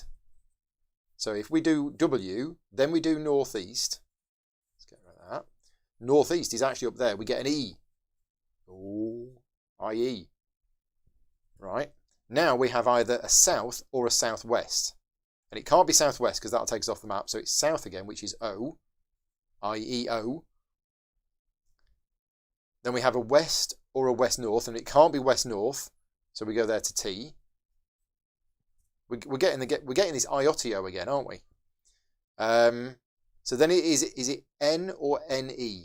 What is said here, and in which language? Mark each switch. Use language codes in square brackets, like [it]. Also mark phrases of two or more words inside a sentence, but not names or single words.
[en] So if we do W, then we do northeast. Let's get rid of that. Northeast is actually up there. We get an E. Oh, IE. Right. Now we have either a south or a southwest. And it can't be southwest because that'll take us off the map. So it's south again, which is O. I-E-O. Then we have a west or a west-north. And it can't be west-north. So we go there to T. We're getting this IOTIO again, aren't we? So then is it N or NE?